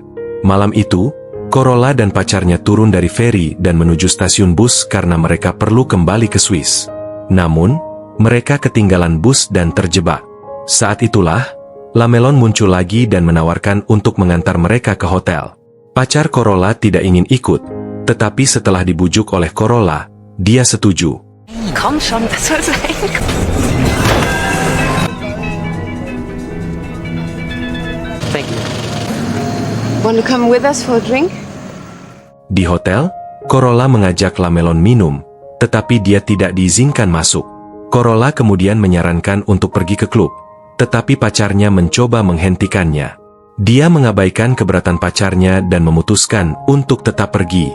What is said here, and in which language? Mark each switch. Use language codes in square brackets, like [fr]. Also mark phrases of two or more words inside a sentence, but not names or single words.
[id] Malam itu, Corolla dan pacarnya turun dari feri dan menuju stasiun bus karena mereka perlu kembali ke Swiss. Namun, mereka ketinggalan bus dan terjebak. Saat itulah, Lamelon muncul lagi dan menawarkan untuk mengantar mereka ke hotel. Pacar Corolla tidak ingin ikut, tetapi setelah dibujuk oleh Corolla, dia setuju. [de] Komm schon, was soll sein? [en] Thank you. Want to come with us for a drink? [id] Di hotel, Corolla mengajak Lamelon minum, tetapi dia tidak diizinkan masuk. Corolla kemudian menyarankan untuk pergi ke klub, tetapi pacarnya mencoba menghentikannya. Dia mengabaikan keberatan pacarnya dan memutuskan untuk tetap pergi.